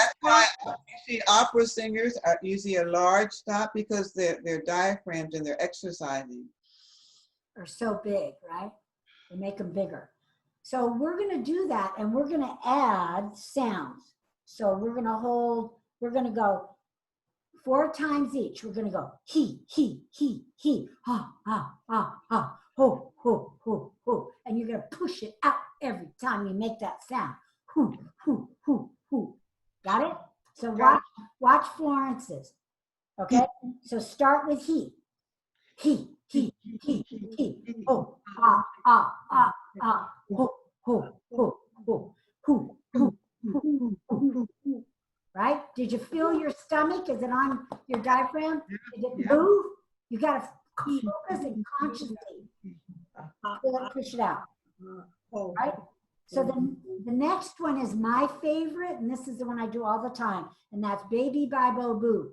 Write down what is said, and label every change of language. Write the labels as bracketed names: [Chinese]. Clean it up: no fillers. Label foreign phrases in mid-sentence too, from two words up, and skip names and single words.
[English] That's why you see opera singers are usually a large stop because their diaphragms and they're exercising are so big, right? They make them bigger. So we're going to do that, and we're going to add sounds. So we're going to go 4 times each. We're going to go he, ha, ha, ha, ha, ho, ho, ho, ho. And you're going to push it out every time you make that sound. Hoo, hoo, hoo, hoo. Got it? So watch Florence's. Okay? So start with he. He, ho, ah, ah, ah, ah, ho, ho, ho, ho, hoo, hoo, hoo, hoo. Right? Did you feel your stomach? Is it on your diaphragm? Did it move? You got to focus and consciously push it out. Right? So the next one is my favorite, and this is the one I do all the time, and that's Baby Bibo Boo.